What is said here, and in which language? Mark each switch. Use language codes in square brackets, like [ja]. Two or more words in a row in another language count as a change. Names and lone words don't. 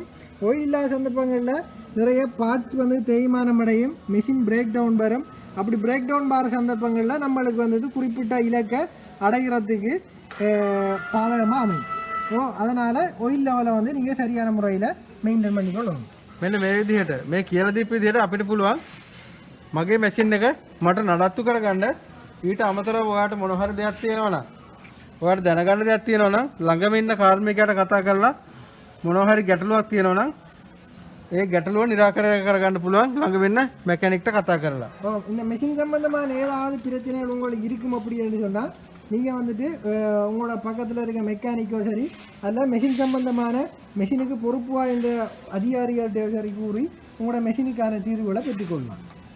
[ta] ஆயில் இல்லாத சந்தர்ப்பங்களில் நிறைய பார்ட்ஸ் வந்து தேய்மானம் அடையும், [en] machine break down [ta] வரும். அப்படி [en] break down [ta] வர சந்தர்ப்பங்களில் நம்மளுக்கு வந்துட்டு குறிப்பிட்ட இலக்கை அடைகிறதுக்கு பாதகமாக அமையும். ஸோ அதனால் [en] oil level [ta] வந்து நீங்கள் சரியான முறையில் மெயின்டைன் பண்ணிக்கொள்ளணும். [si] මෙන්න මේ විදිහට මේ කියලා දීපු විදිහට අපිට පුළුවන් මගේ මැෂින් එක මට නඩත්තු කරගන්න. ඊට අමතරව ඔයාට මොන හරි දෙයක් තියෙනවා නම්, ඔයාට දැනගන්න දෙයක් තියෙනවා නම් ළඟම ඉන්න කාර්මිකයාට කතා කරලා මොනවා හරි ගැටලුවක් තියෙනවා නම් ඒ ගැටලුව निराකරණය කරගන්න පුළුවන් ළඟ වෙන්න மெக்கானிக்ட்ட කතා කරලා. [ta] இந்த மெஷின் சம்பந்தமான ஏதாவது பிரச்சனைகள் உங்களுக்கு இருக்கும் அப்படின்னு சொன்னால் நீங்கள் வந்துட்டு உங்களோட பக்கத்தில் இருக்க மெக்கானிக்கோ சரி, அதில் மெஷின் சம்பந்தமான மெஷினுக்கு பொறுப்பாக இந்த அதிகாரிகள்கிட்ட சரி கூறி உங்களோட மெஷினுக்கான தீர்வுகளை பெற்றுக்கொள்ளலாம்.